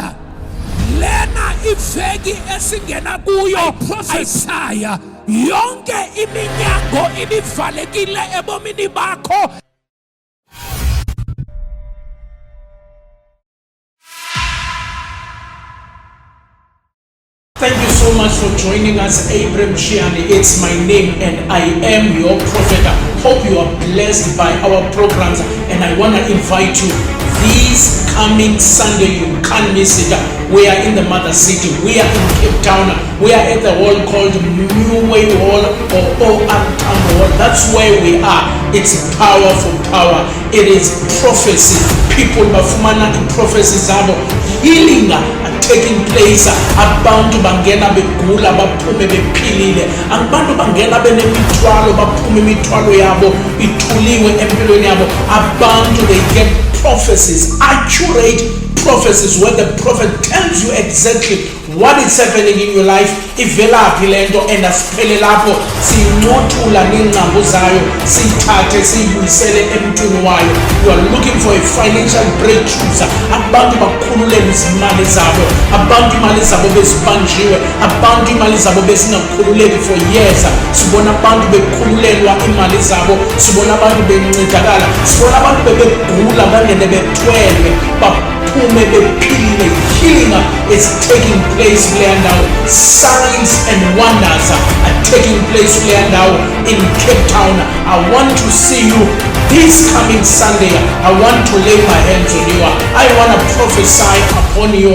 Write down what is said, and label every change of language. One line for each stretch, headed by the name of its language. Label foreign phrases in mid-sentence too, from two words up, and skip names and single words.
Zulu: Lena iveki esingena kuyo Isaiah yonke iminyango ibivalekile ebomini bakho.
English: Thank you so much for joining us. Abram Shiani, it's my name and I am your prophet. Hope you are blessed by our programs and I want to invite you this coming Sunday. You can't miss it. We are in the mother city. We are in Cape Town. We are at the hall called New Way Hall or OR Town Hall. That's where we are. It's power for power. It is prophecy. People bafumana in prophecy zabo. Healing taking place.
Zulu: Abantu bangena begula baphume bephilile. Abantu bangena benemithwalo baphume imithwalo yabo ithuliwe empilweni yabo.
English: Abantu they get prophecies, accurate prophecies where the prophet tells you exactly what is happening in your life.
Zulu: Ivelaphi lento and asiphele lapho sinqothula nengqambo zayo sithathe siyibuyisele emntwini wayo.
English: You are looking for a financial breakthrough.
Zulu: Abantu bakhululele izimali zabo. Abantu imali zabo bezibanjiwe. Abantu imali zabo besingakhululeki
English: for years.
Zulu: Sibona abantu bekhululelwa imali zabo. Sibona abantu bencedakala. Sibona abantu bebegula bangene bethwele. Baphume bephilile.
English: Healing is taking place now. Signs and wonders are taking place now in Cape Town. I want to see you this coming Sunday. I want to lay my hands on you. I want to prophesy upon you.